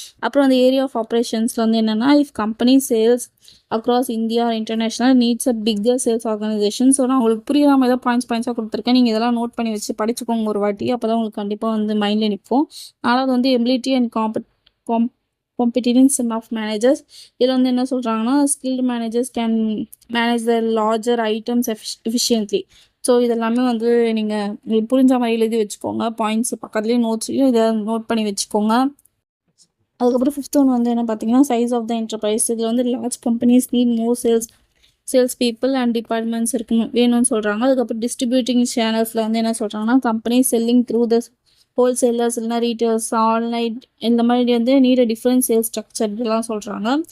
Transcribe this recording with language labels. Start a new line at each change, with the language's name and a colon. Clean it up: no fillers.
Tamil: அப்புறம் அந்த
English: area of ஆப்ரேஷன்ஸில்
Tamil: வந்து என்னென்னா
English: If company sales across India international needs a bigger sales organisation.
Tamil: So நான் உங்களுக்கு புரியாமல் ஏதோ பாயிண்ட்ஸாக கொடுத்துருக்கேன். நீங்கள் இதெல்லாம் நோட் பண்ணி வச்சு படிச்சுக்கோங்க ஒரு வாட்டி. அப்போ தான் உங்களுக்கு கண்டிப்பாக வந்து மைண்டில் நிற்போம். நாலாவது வந்து
English: Ability and competence of managers.
Tamil: இதில் வந்து என்ன சொல்கிறாங்கன்னா
English: skilled managers can manage the larger items efficiently.
Tamil: So இதெல்லாமே வந்து நீங்கள் புரிஞ்ச மாதிரி எழுதி வச்சுக்கோங்க. பாயிண்ட்ஸ் பக்கத்துலேயே நோட்ஸ்லையும் இதை நோட் பண்ணி வச்சுக்கோங்க. அதுக்கப்புறம்
English: fifth one
Tamil: வந்து என்ன பார்த்தீங்கன்னா
English: Size of the enterprise.
Tamil: இதில் வந்து
English: large companies need more sales people and departments
Tamil: வேணும்னு சொல்கிறாங்க. அதுக்கப்புறம்
English: distributing சேனல்ஸில்
Tamil: வந்து என்ன சொல்கிறாங்கன்னா
English: company selling through the wholesalers
Tamil: இல்லைனா
English: retails online
Tamil: இந்த மாதிரி வந்து
English: need a different sales structure
Tamil: இதெல்லாம் சொல்கிறாங்க.